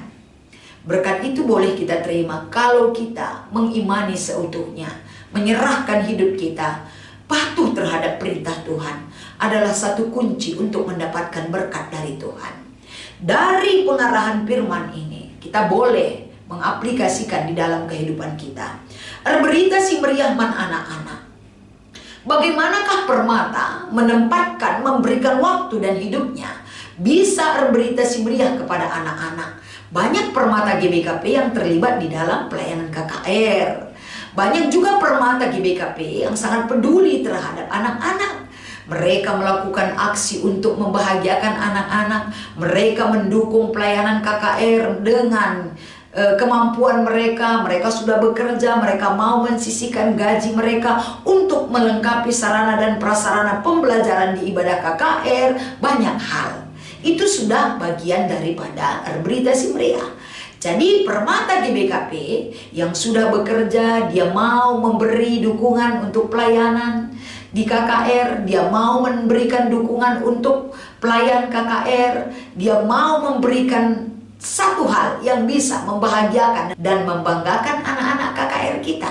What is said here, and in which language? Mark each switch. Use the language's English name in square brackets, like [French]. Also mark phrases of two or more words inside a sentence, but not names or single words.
[Indonesian] Berkat itu boleh kita terima kalau kita mengimani seutuhnya, menyerahkan hidup kita, patuh terhadap perintah Tuhan adalah satu kunci untuk mendapatkan berkat dari Tuhan. Dari pengarahan firman ini, kita boleh mengaplikasikan di dalam kehidupan kita. [Batak Karo] Berita si meriah man anak-anak. [Indonesian] Bagaimanakah permata menempatkan, memberikan waktu dan hidupnya bisa [Batak Karo] berita si meriah [Indonesian] kepada anak-anak? Banyak permata GBKP yang terlibat di dalam pelayanan KKR. Banyak juga permata GBKP yang sangat peduli terhadap anak-anak. Mereka melakukan aksi untuk membahagiakan anak-anak. Mereka mendukung pelayanan KKR dengan kemampuan mereka. Mereka sudah bekerja, mereka mau mensisihkan gaji mereka untuk melengkapi sarana dan prasarana pembelajaran di ibadah KKR. Banyak hal. Itu sudah bagian daripada [Batak Karo] berita si meriah. [Indonesian] Jadi permata GBKP yang sudah bekerja, dia mau memberi dukungan untuk pelayanan di KKR, dia mau memberikan dukungan untuk pelayan KKR, dia mau memberikan satu hal yang bisa membahagiakan dan membanggakan anak-anak KKR kita.